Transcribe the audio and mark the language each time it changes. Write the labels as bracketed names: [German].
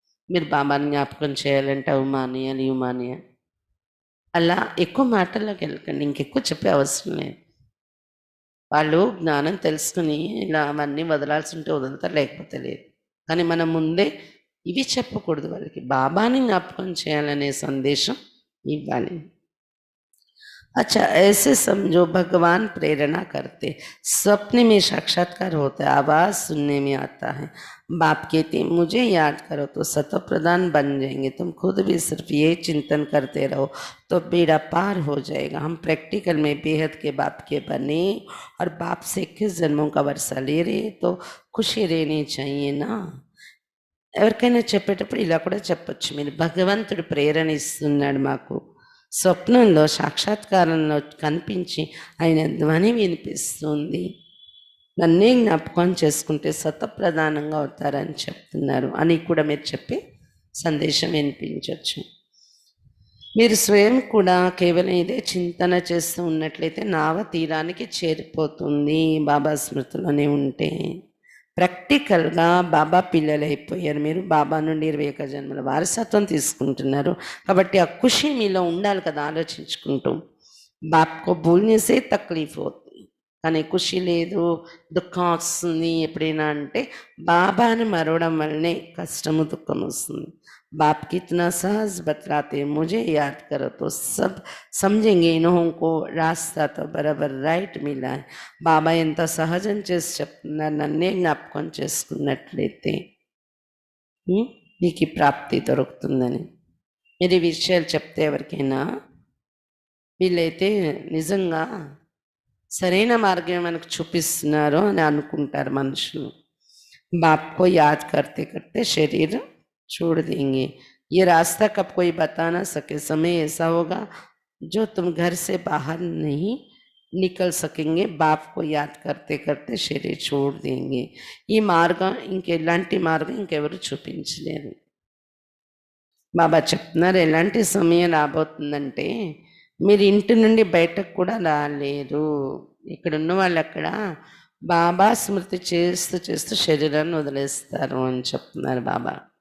[Telugu] మీరు బాబాని జ్ఞాపకం చేయాలంటే అవి మానేయాలి ఇవి మానేయాలి అలా ఎక్కువ మాటల్లోకి వెళ్ళకండి. ఇంకెక్కువ చెప్పే అవసరం లేదు. వాళ్ళు జ్ఞానం తెలుసుకుని ఇలా అవన్నీ వదలాల్సి ఉంటే వదులుతారు, లేకపోతే లేదు. కానీ మనం ముందే ఇవి చెప్పకూడదు. వాళ్ళకి బాబాని జ్ఞాపకం చేయాలనే సందేశం ఇవ్వాలి. [Hindi] अच्छा ऐसे समझो भगवान प्रेरणा करते, स्वप्न में साक्षात्कार होता है, आवाज सुनने में आता है. बाप कहते मुझे याद करो तो सतो प्रधान बन जाएंगे. तुम खुद भी सिर्फ ये चिंतन करते रहो तो बेड़ा पार हो जाएगा. हम प्रैक्टिकल में बेहद के बाप के बने और बाप से 21 जन्मों का वर्षा ले रहे तो खुशी रहनी चाहिए ना. [Telugu] ఎవరికైనా చెప్పేటప్పుడు ఇలా కూడా చెప్పొచ్చు మీరు, భగవంతుడు ప్రేరణ ఇస్తున్నాడు మాకు, స్వప్నంలో సాక్షాత్కారంలో కనిపించి ఆయన ధ్వని వినిపిస్తుంది, నన్నే జ్ఞాపకం చేసుకుంటే సతప్రధానంగా అవుతారని చెప్తున్నారు అని కూడా మీరు చెప్పి సందేశం వినిపించవచ్చు. మీరు స్వయం కూడా కేవలం ఇదే చింతన చేస్తూ ఉన్నట్లయితే నావ తీరానికి చేరిపోతుంది బాబా స్మృతిలోనే ఉంటే. ప్రాక్టికల్గా బాబా పిల్లలు అయిపోయారు, మీరు బాబా నుండి 21 జన్మల వారసత్వం తీసుకుంటున్నారు కాబట్టి ఆ ఖుషి మీలో ఉండాలి కదా, ఆలోచించుకుంటూ. [Hindi] బాప్కో భూల్నే సే తక్లీఫ్ [Telugu] అవుతుంది, కానీ ఖుషి లేదు, దుఃఖం వస్తుంది ఎప్పుడైనా అంటే బాబాని మరవడం వల్లనే కష్టము దుఃఖం వస్తుంది. [Hindi] बाप कितना सहज बतलाते, मुझे याद करो तो सब समझेंगे इन्हों को रास्ता तो बराबर రైట్ మిలా. [Telugu] బాబా ఎంత సహజం చేసి చెప్తున్నారు, నన్నే జ్ఞాపకం చేసుకున్నట్లయితే మీకు ప్రాప్తి దొరుకుతుందని. మీరు ఈ విషయాలు చెప్తే ఎవరికైనా వీళ్ళైతే నిజంగా సరైన మార్గం మనకు చూపిస్తున్నారు అని అనుకుంటారు మనుషులు. [Hindi] బాప్కో యాద్ करते करते शरीर छोड़ देंगे, ये रास्ता कब कोई बता ना सके, समय ऐसा होगा जो तुम घर से बाहर नहीं निकल सकेंगे, बाप को याद करते करते शरीर छोड़ देंगे. [Telugu] ఈ మార్గం ఇంకెలాంటి మార్గం ఇంకెవరు చూపించలేరు. బాబా చెప్తున్నారు ఎలాంటి సమయం రాబోతుందంటే మీరు ఇంటి నుండి బయటకు కూడా రాలేరు. ఇక్కడ ఉన్న వాళ్ళు అక్కడ బాబా స్మృతి చేస్తూ చేస్తూ శరీరాన్ని వదిలేస్తారు అని చెప్తున్నారు బాబా.